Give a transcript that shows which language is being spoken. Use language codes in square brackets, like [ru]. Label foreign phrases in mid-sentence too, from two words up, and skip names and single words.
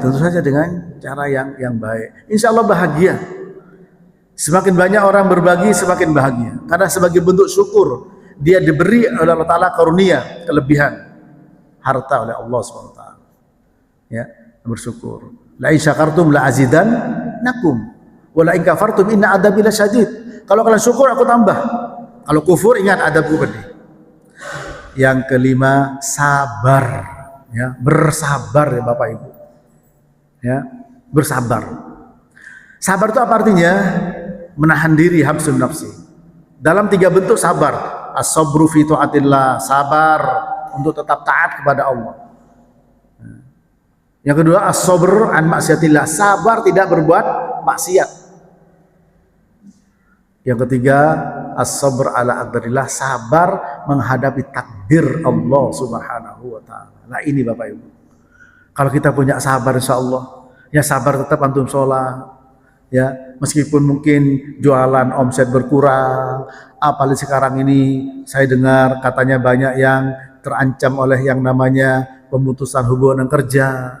[id] Tentu saja dengan cara yang baik. Insya Allah bahagia. Semakin banyak orang berbagi, semakin bahagia. Karena sebagai bentuk syukur, dia diberi oleh Allah Ta'ala karunia, kelebihan harta oleh Allah SWT. Ya, bersyukur. [ar] لئن شكرتم لأزيدنكم ولئن كفرتم إن عذابي لشديد. [id] Kalau kalian syukur aku tambah. Kalau kufur ingat adabku pedih. Yang kelima, sabar, ya, bersabar ya Bapak Ibu, ya, bersabar. Sabar itu apa artinya? Menahan diri, [ar] حبس النفس. [id] Dalam 3 bentuk sabar, [ar] الصبر في طاعة الله, [id] sabar untuk tetap taat kepada Allah. Yang kedua, [ar] الصبر عن معصية الله, [id] sabar tidak berbuat maksiat. Yang ketiga, [ar] الصبر على أقدار الله, [id] sabar menghadapi takdir Allah [ar] سبحانه وتعالى. [id] Nah, ini Bapak Ibu. Kalau kita punya sabar [ar] إن شاء الله, [id] ya sabar tetap antum sholat, ya meskipun mungkin jualan omset berkurang, apalagi sekarang ini saya dengar katanya banyak yang terancam oleh yang namanya pemutusan hubungan kerja.